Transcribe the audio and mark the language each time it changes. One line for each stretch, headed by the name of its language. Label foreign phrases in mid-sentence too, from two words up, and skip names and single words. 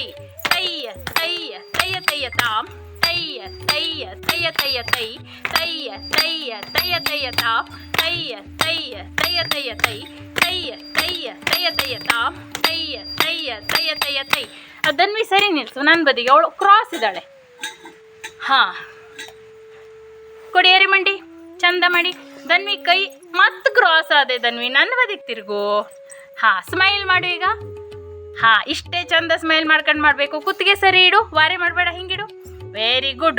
Kannada: ತಯ್ಯ ತಯ್ಯ ತಯ್ಯ ತಯ್ಯ ತಾಮ್. ತಯ್ಯ ತಯ್ಯ ತಯ್ಯ ತಯ್ಯ ತೈ. ತಯ್ಯ ತಯ್ಯ ತಯ್ಯ ತಯ್ಯ ತಾಮ್. ತಯ್ಯ ತಯ್ಯ ತಯ್ಯ ತಯ್ಯ ತೈ. ತಯ್ಯ ತಯ್ಯ ತಯ್ಯ ತಯ್ಯ ತಾಮ್. ತಯ್ಯ ತಯ್ಯ ತಯ್ಯ ತಯ್ಯ ತೈ. ಧನ್ವಿ ಸರಿ ನಿಲ್ಸು, ನನ್ನ ಬದಿಗೆ. ಅವಳು ಕ್ರಾಸ್ ಇದ್ದಾಳೆ. ಹಾಂ, ಕೊಡಿ ಅರೆಮಂಡಿ, ಚಂದ ಮಾಡಿ. ಧನ್ವಿ ಕೈ ಮತ್ತೆ ಕ್ರಾಸ್ ಆದೆ. ಧನ್ವಿ ನನ್ನ ಬದಿಗೆ ತಿರುಗು. ಹಾಂ, ಸ್ಮೈಲ್ ಮಾಡು ಈಗ. ಹಾಂ, ಇಷ್ಟೇ ಚಂದ ಸ್ಮೈಲ್ ಮಾಡ್ಕೊಂಡು ಮಾಡಬೇಕು. ಕುತ್ತಿಗೆ ಸರಿ ಇಡು, ವಾರೆ ಮಾಡಬೇಡ, ಹಿಂಗಿಡು.
English: very good.